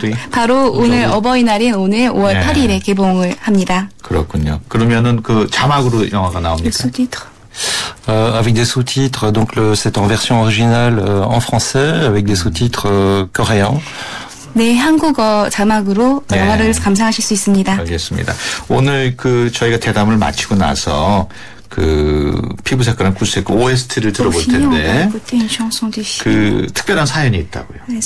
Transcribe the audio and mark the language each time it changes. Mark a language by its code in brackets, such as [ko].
[ko] 바로 오늘 어버이날인 오늘 5월 8일에 개봉을 합니다. 그렇군요. 그러면은 그 자막으로 영화가 나옵니까? [fr] Avec des sous-titres, donc c'est en version originale en français, avec des sous-titres coréens. [ko] 네, 한국어 자막으로 영화를 감상하실 수 있습니다. 알겠습니다. 오늘 그 저희가 대담을 마치고 나서 그 피부 색깔은 굴색 OST를 들어볼 텐데 그 특별한 사연이 있다고요.